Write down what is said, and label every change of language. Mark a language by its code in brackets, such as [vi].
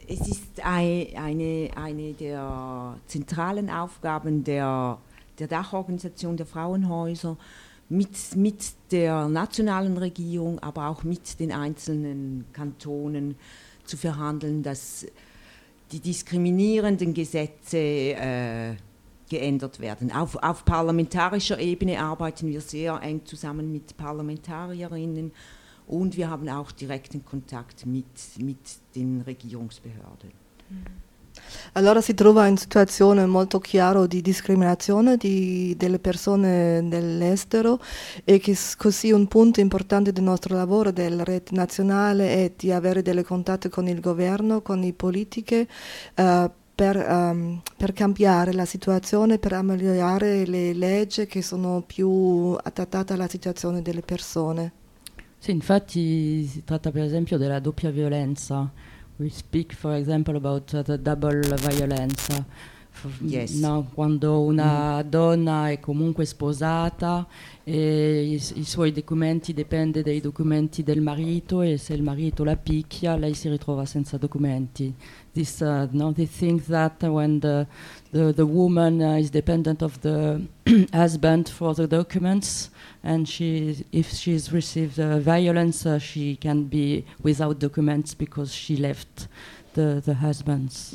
[de] Es ist eine der zentralen Aufgaben der Dachorganisation der Frauenhäuser mit der nationalen Regierung, aber auch mit den einzelnen Kantonen zu verhandeln, dass die diskriminierenden Gesetze geändert werden. Auf parlamentarischer Ebene arbeiten wir sehr eng zusammen mit Parlamentarierinnen. Und wir haben auch direkten Kontakt mit den Regierungsbehörden. [it] Allora si trova in situazione molto chiaro di discriminazione delle persone dell'estero, e che così un punto importante del nostro lavoro della rete nazionale è di avere delle contatti con il governo, con le politiche, per cambiare la situazione, per ammigliorare le leggi che sono più adattate alla situazione delle persone. Sì, infatti si tratta per esempio della doppia violenza. [en] We speak for example about the double violence. Yes. [it] No, quando una donna è comunque sposata e i suoi documenti dipendono dai documenti del marito, e se il marito la picchia, lei si ritrova senza documenti. [en] This no, they think that when the woman is dependent of the husband for the documents, and she, if she's received violence, she can be without documents because she left the husbands.